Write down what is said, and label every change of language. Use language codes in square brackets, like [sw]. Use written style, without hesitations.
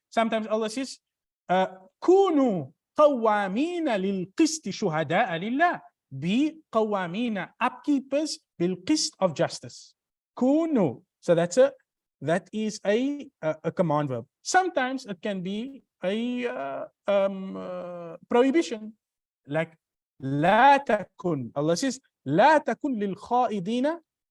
[en] Sometimes Allah says, [ar] كونوا قوامين للقسط شهداء لله. [en] Be قوامين, upkeepers بالقسط of justice. [ar] كونوا. [en] So that is a command verb. Sometimes it can be a prohibition, like [ar] لا تكن. [en] Allah says [ar] لا تكن للخائضين.